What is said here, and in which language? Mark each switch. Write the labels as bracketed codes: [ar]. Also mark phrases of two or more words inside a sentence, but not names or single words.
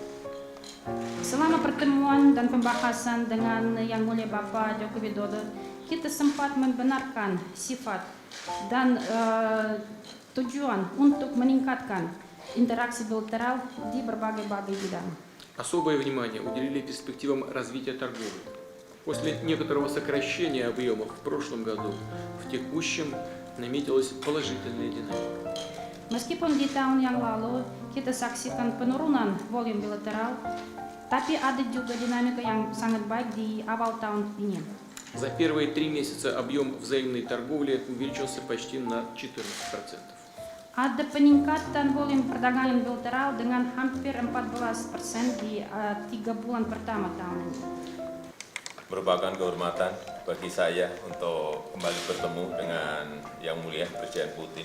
[id] Selama pertemuan dan pembahasan dengan Yang Mulia Bapak Joko Widodo, kita sempat membenarkan sifat dan tujuan untuk meningkatkan interaksi bilateral di berbagai bidang. [ru] Особое внимание уделили перспективам развития торговли. После некоторого сокращения объемов в прошлом году, в текущем наметилась положительная динамика. [id] Meskipun di tahun yang lalu kita saksikan penurunan volume bilateral, tapi ada juga dinamika yang sangat baik di awal tahun ini. [ru] За первые 3 месяца объем взаимной торговли увеличился почти на 14%. [id] Ada peningkatan volume perdagangan bilateral dengan hampir 14% di 3 bulan pertama tahun ini. Merupakan kehormatan bagi saya untuk kembali bertemu dengan Yang Mulia Presiden Putin.